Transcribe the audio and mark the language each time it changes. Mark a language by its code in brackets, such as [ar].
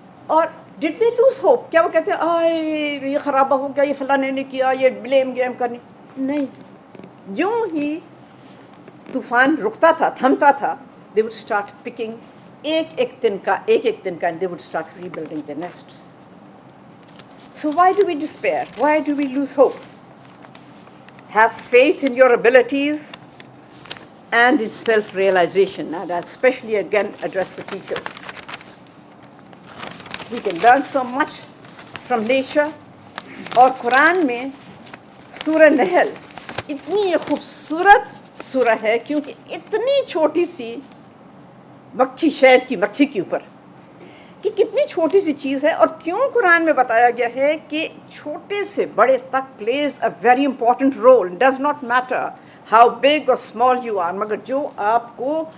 [hi] और did दे lose hope? क्या वो कहते आए ये ख़राबा हो गया, ये फलाने ने किया, ये ब्लेम गेम करनी? नहीं. [en] जो ही तूफ़ान रुकता था, थमता था, दे वुड स्टार्ट पिकिंग एक एक तिनका, and they would start rebuilding the nests. So why do we despair? Why do we lose hope? Have faith in your abilities and its self-realization, and I especially again address the teachers. We can learn so much from nature. [hi] और कुरान में सूरह नहल इतनी खूबसूरत सूरह है क्योंकि इतनी छोटी सी मक्खी, शहद की मक्खी के ऊपर कि कितनी छोटी सी चीज़ है, और क्यों कुरान में बताया गया है कि छोटे से बड़े तक plays a very important role. Does not matter how big or small you are, मगर जो आपको